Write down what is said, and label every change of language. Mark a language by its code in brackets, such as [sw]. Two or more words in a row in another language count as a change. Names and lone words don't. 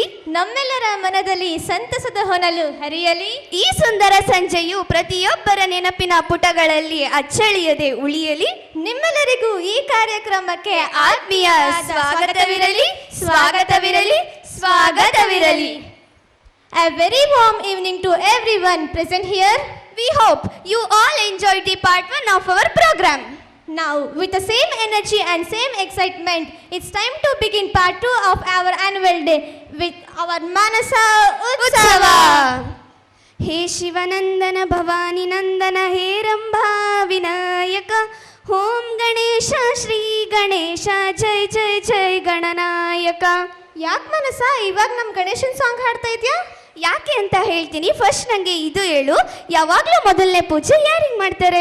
[kn] ನಮ್ಮೆಲ್ಲರ ಮನದಲ್ಲಿ ಸಂತಸದ ಹೊನಲು ಹರಿಯಲಿ. ಈ ಸುಂದರ ಸಂಜೆಯು ಪ್ರತಿಯೊಬ್ಬರ ನೆನಪಿನ ಪುಟಗಳಲ್ಲಿ ಅಚ್ಚಳಿಯದೆ ಉಳಿಯಲಿ. ನಿಮ್ಮೆಲ್ಲರಿಗೂ ಈ ಕಾರ್ಯಕ್ರಮಕ್ಕೆ ಆತ್ಮೀಯ ಸ್ವಾಗತವಿರಲಿ, ಸ್ವಾಗತವಿರಲಿ, ಸ್ವಾಗತವಿರಲಿ. [en] A very warm evening to everyone present here. We hope you all enjoyed the part 1 of our program. Now, with the same energy and same excitement, it's time to begin part 2 of our annual day with our Manasa Utsava. [sa] ಹೇ ಶಿವನಂದನ ಭವಾನಿ ನಂದನ ಹೇ ರಂಭಾ ವಿನಾಯಕ ಓಂ ಗಣೇಶ ಶ್ರೀ ಗಣೇಶ ಜೈ ಜೈ ಜೈ ಗಣನಾಯಕ. [kn] ಯಾಕೆ ಮನಸ ಇವಾಗ ನಮ್ಮ ಗಣೇಶನ್ ಸಾಂಗ್ ಹಾಡ್ತಾ ಇದೆಯಾ? ಯಾಕೆ ಅಂತ ಹೇಳ್ತೀನಿ. ಫಸ್ಟ್ ನನಗೆ ಇದು ಹೇಳು, ಯಾವಾಗಲೂ ಮೊದಲನೇ ಪೂಜೆ ಯಾರಿಗೆ ಮಾಡ್ತಾರೆ?